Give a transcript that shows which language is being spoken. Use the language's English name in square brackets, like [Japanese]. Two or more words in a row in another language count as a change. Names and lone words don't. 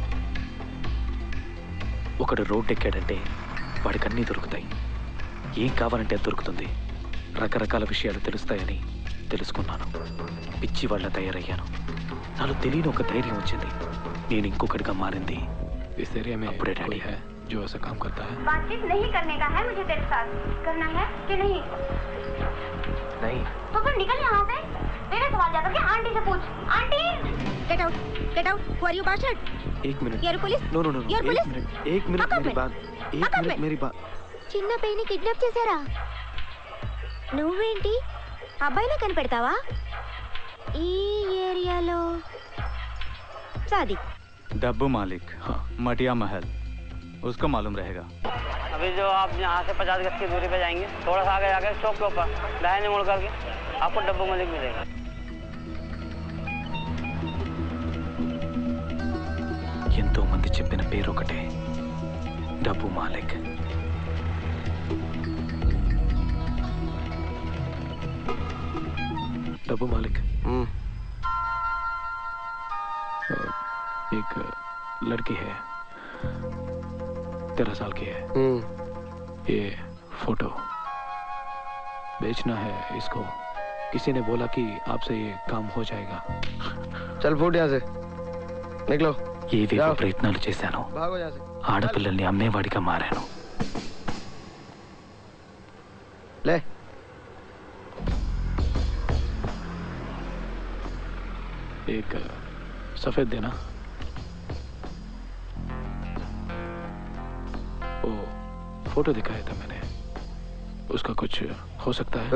[Telugu] ఒకడు రోడ్డు ఎక్కాడంటే వాడికి అన్నీ దొరుకుతాయి. ఏం కావాలంటే అది దొరుకుతుంది. రకరకాల విషయాలు తెలుస్తాయని తెలుసుకున్నాను. పిచ్చి వాళ్ళ తయారయ్యాను. నాలో తెలియని ఒక ధైర్యం వచ్చింది. నేను ఇంకొకటిగా మారింది. [Hindi] इस एरिया में कोई है जो ऐसा काम करता है? बातचीत नहीं करने का है मुझे तेरे साथ। करना है कि नहीं? नहीं। तो फिर निकल यहाँ से। तेरे सवाल जाकर के आंटी से पूछ। आंटी, [English] get out, get out. who are you bastard? [Hindi] 1 मिनट। [English] your police? no no no. your police? [Hindi] 1 मिनट मेरी बात। 1 मिनट मेरी बात। [Telugu] చిన్న పైని కిడ్నాప్ చేశారా? నువ్వేంటి అబ్బాయిలా కనిపెడతావా? ఈ ఏరియాలో సాదిక్ [Hindi] डब्बू मालिक। हाँ। मटिया महल उसको मालूम रहेगा। अभी जो आप यहाँ से 50 गज की दूरी पे जाएंगे, थोड़ा सा आगे जाके चौक के ऊपर दाहिने मुड़ करके आपको डब्बू मालिक मिलेगा। [Telugu] ఎంతో మంది చెప్పిన పేరు ఒకటే, డబ్బు మాలిక్. [Hindi] डब्बू मालिक। एक लड़की है, 13 साल की है। ये फोटो बेचना है इसको। किसी ने बोला कि आपसे ये काम हो जाएगा। चल फूट यहाँ से, निकलो। [Telugu] ఏవేవో ప్రయత్నాలు చేశాను. [Hindi] भागो यहाँ से। [Telugu] ఆడపిల్లల్ని అమ్మేవాడిగా మారాను. [Hindi] ले एक सफेद देना। वो फोटो दिखाया था मैंने, उसका कुछ हो सकता है?